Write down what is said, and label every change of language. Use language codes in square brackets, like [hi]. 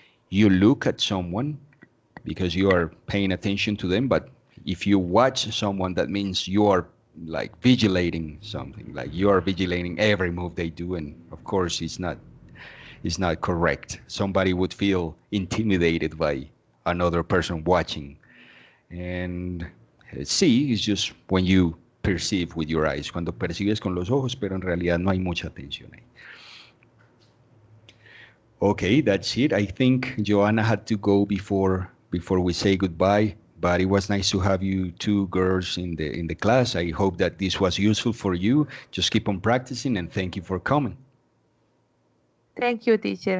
[en] You look at someone because you are paying attention to them, but if you watch someone, that means you are like vigilating something, like you are vigilating every move they do, and of course it's not correct. Somebody would feel intimidated by another person watching. And see is just when you perceive with your eyes, [es] cuando percibes con los ojos, pero en realidad no hay mucha atención ahí. [en] Okay, that's it. I think Joanna had to go before we say goodbye, but it was nice to have you two girls in the class. I hope that this was useful for you. Just keep on practicing, and thank you for coming. Thank you, teacher.